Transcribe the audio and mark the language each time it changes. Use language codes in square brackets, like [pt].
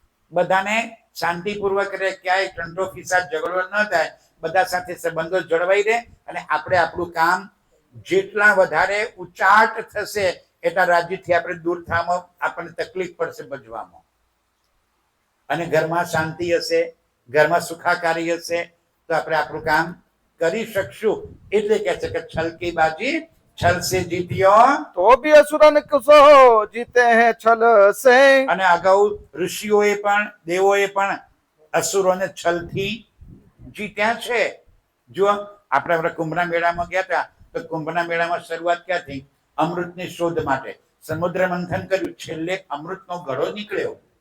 [gu] બધાને શાંતિપૂર્વક રહે, ક્યાંય ટંટો ફિસાદ ઝઘડો ન થાય, બધા સાથે સંબંધો જળવાઈ રહે અને આપણે આપણું કામ જેટલા વધારે ઉચાટ થશે એટલા રાજ્યથી આપણે દૂર થવામાં આપણને તકલીફ પડશે બચવામાં. અને ઘરમાં શાંતિ હશે, ઘરમાં સુખાકારી હશે તો આપણે આપણું કામ કરી શકશું. એટલે કહે છે કે [hi] છલ કી બાજી છલ સે જીત્યો. तो भी असुरन कुसो जीते हैं छल से. [gu] અને અગાઉ ઋષિઓએ પણ દેવોએ પણ અસુરોને છલથી જીત્યા છે. જો આપણે આપણે કુંભના મેળામાં ગયા હતા તો કુંભના મેળામાં શરૂઆત ક્યાંથી? અમૃતની શોધ માટે સમુદ્ર મંથન કર્યું, છેલ્લે અમૃતનો ઘડો નીકળ્યો.